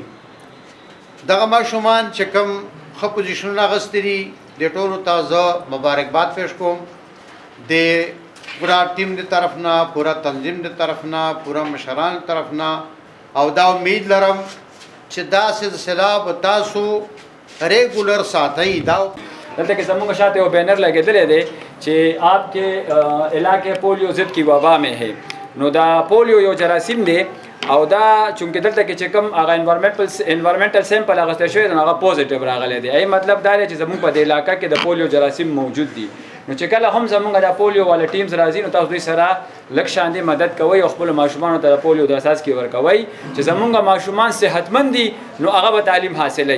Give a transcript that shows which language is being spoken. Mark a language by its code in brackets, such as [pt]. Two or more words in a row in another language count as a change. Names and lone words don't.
[ps] دغه ماشومان چې کوم ښه پوزیشنونه اخیستي دي د ټولو ته زه مبارکباد پیش کوم، د پورا ټیم د طرف نه، پورا تنظیم د طرف نه، پورا مشران د طرف نه، او دا امید لرم چې دا سلسله به تاسو ریګولر ساتئ. دا دلته کې زموږ شاته یو بینر لګېدلی دی چې [ur] آپ کے علاقے پولیو ضد کی وبا میں ہے. [ps] نو دا پولیو یو جراثیم دی او دا چونکې دلته کې چې کوم هغه [en] environmental sample [ps] اخیستل شوی دی نو هغه پوزیټیو راغلی دی. ای مطلب دا دی چې زموږ په دې علاقه کې د پولیو جراثیم موجود دي. نو چې کله هم زموږ د پولیو والا ټیمز راځي نو تاسو دوی سره لږ شاندې مدد کوئ او خپلو ماشومانو ته د پولیو د اساس کې ورکوئ چې زموږ ماشومان صحتمند دي نو هغه به تعلیم حاصلوي.